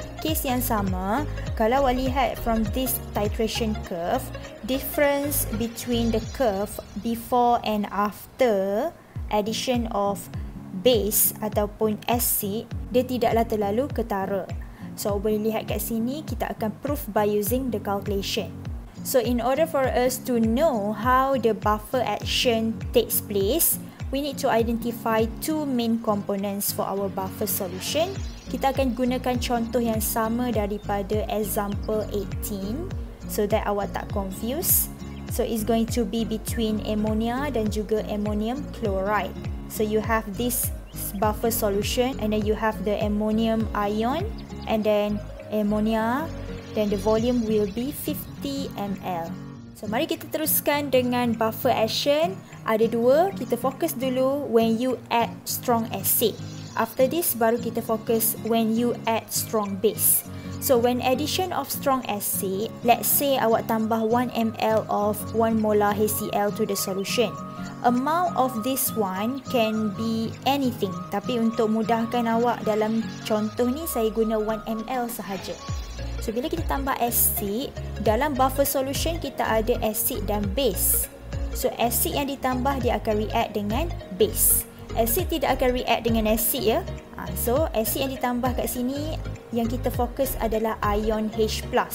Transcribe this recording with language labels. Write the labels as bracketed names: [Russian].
[Malay] Kes yang sama, kalau awak lihat [English] from this titration curve, difference between the curve before and after addition of base [Malay] ataupun [English] acid, [Malay] dia tidaklah terlalu ketara. So awak boleh lihat kat sini, kita akan [English] prove by using the calculation. So in order for us to know how the buffer action takes place, we need to identify two main components for our buffer solution. [Malay] Kita akan gunakan contoh yang sama daripada example 18 [English] so that [Malay] awak tak confused. [English] So it's going to be between ammonia [Malay] dan juga [English] ammonium chloride. So you have this buffer solution and then you have the ammonium ion and then ammonia, then the volume will be 50 ml. [Malay] So mari kita teruskan dengan buffer action. Ada dua, kita fokus dulu [English] when you add strong acid. After this, [Malay] baru kita fokus [English] when you add strong base. So when addition of strong acid, let's say [Malay] awak tambah [English] 1 ml of 1 molar HCl to the solution. Amount of this one can be anything. [Malay] Tapi untuk mudahkan awak dalam contoh ni, saya guna 1 ml sahaja. So bila kita tambah acid, dalam buffer solution kita ada acid dan base. So acid yang ditambah dia akan react dengan base. Acid tidak akan react dengan acid ya. So acid yang ditambah kat sini yang kita fokus adalah ion H+.